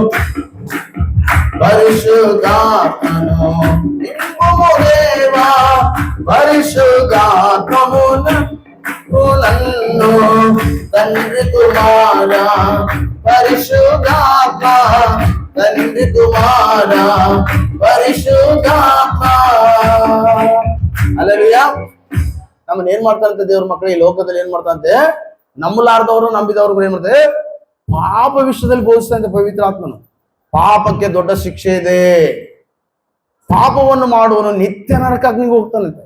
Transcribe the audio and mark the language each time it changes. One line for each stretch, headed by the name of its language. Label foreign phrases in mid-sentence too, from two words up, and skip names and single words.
Telugu: పరిశుద్ధాత్మను నింపుము దేవా, పరిశుద్ధాత్మను నన్ను తండ్రి కుమారా, పరిశుద్ధాత్మ తండ్రి కుమారా,
Kannada: ಪರಿಶುದ್ಧಾತ್ಮ. ಹಲ್ಲೆಲೂಯಾ. ನಮ್ಮನ್ನ ಏನ್ ಮಾಡ್ತಾರಂತೆ ದೇವ್ರ ಮಕ್ಕಳು? ಈ ಲೋಕದಲ್ಲಿ ಏನ್ ಮಾಡ್ತಾರಂತೆ? ನಂಬಲಾರ್ದವರು ನಂಬಿದವ್ರು ಏನ್ ಮಾಡ್ತಾರೆ? ಪಾಪ ವಿಷಯದಲ್ಲಿ ಬೋಧಿಸ್ತಂತೆ ಪವಿತ್ರ ಆತ್ಮನು. ಪಾಪಕ್ಕೆ ದೊಡ್ಡ ಶಿಕ್ಷೆ ಇದೆ. ಪಾಪವನ್ನು ಮಾಡುವನು ನಿತ್ಯ ನರಕಾಗ್ನಿಗೆ ಹೋಗ್ತಾನಂತೆ.